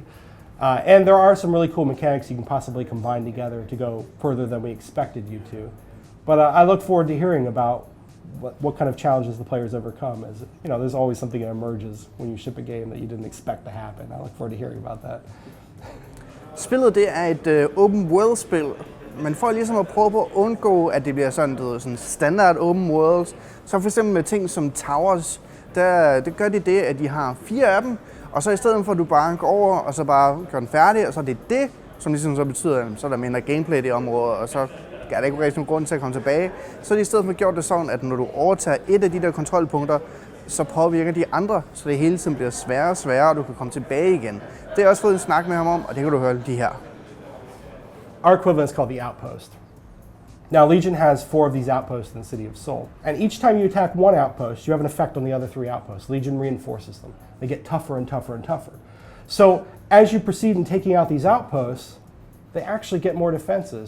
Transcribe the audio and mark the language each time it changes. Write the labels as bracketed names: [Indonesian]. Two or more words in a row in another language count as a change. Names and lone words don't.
[English] And there are some really cool mechanics you can possibly combine together to go further than we expected you to. But I look forward to hearing about what kind of challenges the players overcome. As you know, there's always something that emerges when you ship a game that you didn't expect to happen. I look forward to hearing about that. [Danish] Spillet det er et [English] open world [Danish] spil, men for ligesom at prøve på at undgå, at det bliver sådan standard [English] open worlds, [Danish] så for eksempel med ting som towers, det gør de det, at de har 4 af dem, og så i stedet for at du bare går over og så bare gør den færdig, og så er det, som ligesom så betyder, at så er der mindre gameplay i det område, og så er der ikke rigtig nogen grund til at komme tilbage. Så er de i stedet for gjort det sådan, at når du overtager et af de der kontrolpunkter, så påvirker de andre, så det hele tiden bliver sværere og sværere, og du kan komme tilbage igen. Det har jeg også fået en snak med ham om, og det kan du høre lige her. [English] our equivalent is called the outpost. Now, Legion has 4 of these outposts in the city of Seoul. And each time you attack one outpost, you have an effect on the other 3 outposts. Legion reinforces them. They get tougher and tougher and tougher. So as you proceed in taking out these outposts, they actually get more defenses.